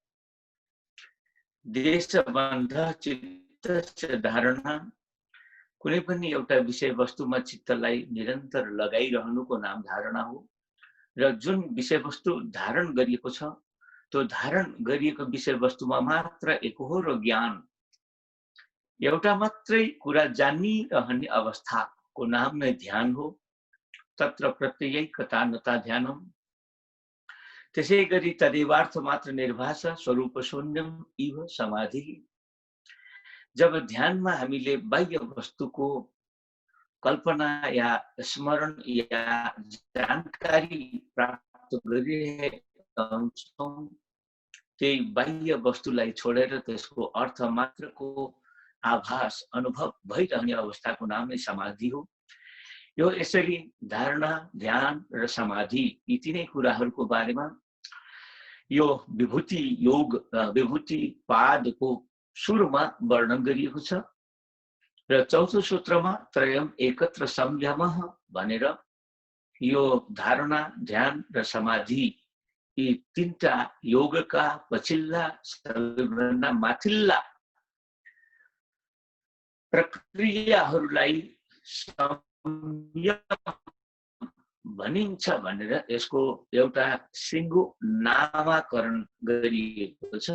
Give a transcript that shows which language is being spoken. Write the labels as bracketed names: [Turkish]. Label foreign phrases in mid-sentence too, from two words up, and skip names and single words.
[Sanskrit] देशबन्ध चित्तस्य धारणा [Nepali] कुनै पनि एउटा विषय वस्तुमा चित्तलाई निरन्तर लगाइरहनुको नाम धारणा हो र जुन विषयवस्तु धारण गरिएको छ त्यो धारण गरिएको विषयवस्तुमा मात्र एकहोरो ज्ञान, एउटा मात्रै कुरा जानिरहने अवस्थाको नाम नै ध्यान हो। [Sanskrit] तत्र प्रत्ययैकता नता ध्यानम। [Nepali] त्यसै गरी [Sanskrit] तदेवार्थ मात्र निर्भाष स्वरूप शून्यम इव समाधि। [Nepali] जब ध्यानमा हामीले बाह्य वस्तुको कल्पना या स्मरण या जानकारी प्राप्त गरिरहेका हुन्छौँ, त्यही बाह्य वस्तुलाई छोडेर त्यसको अर्थ मात्रको आभास अनुभव भइरहने अवस्थाको नाम नै समाधि हो। यो यसरी धारणा, ध्यान र समाधि यी तीनै कुराहरूको बारेमा यो विभूति योग विभूति पादको सुरुमा वर्णन गरिएको छ र चौथो सूत्रमा [Sanskrit] त्रयम एकत्र संयमः [Nepali] भनेर यो धारणा, ध्यान र समाधि यी तीनटा योगका पछिल्ला सबैभन्दा माथिल्ला प्रक्रियाहरूलाई संयम भनिन्छ भनेर यसको एउटा सिङ्गो नामाकरण गरिएको छ।